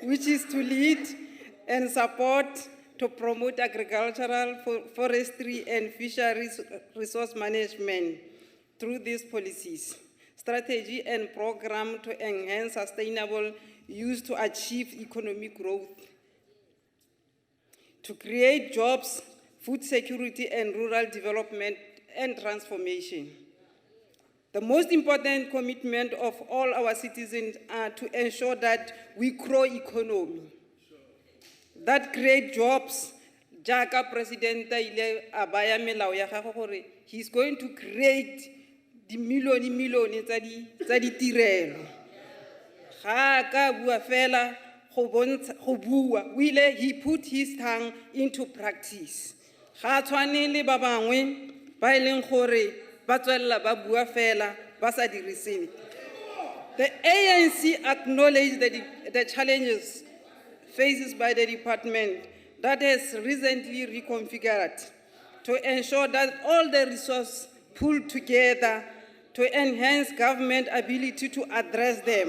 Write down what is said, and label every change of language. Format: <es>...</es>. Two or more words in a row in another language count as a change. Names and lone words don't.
<en>which is to lead and support to promote agricultural, forestry, and fisheries resource management through these policies, strategy and program to enhance sustainable use to achieve economic growth, to create jobs, food security, and rural development and transformation. The most important commitment of all our citizens are to ensure that we grow economy, that create jobs.</en> <tn>Jaka President ile abaya melao ya gagwe gore</tn> <en>he's going to create the million</en> <tn>tsa ditirelo. Ga ka bua fela go bua, o ile</tn> <en>he put his tongue into practice.</en> <tn>Ga tshwane le ba bangwe ba ileng gore ba tswella ba bua fela ba sa diriseng.</tn> <en>The ANC acknowledged the challenges faced by the department that has recently reconfigured to ensure that all the resources pulled together to enhance government ability to address them.</en>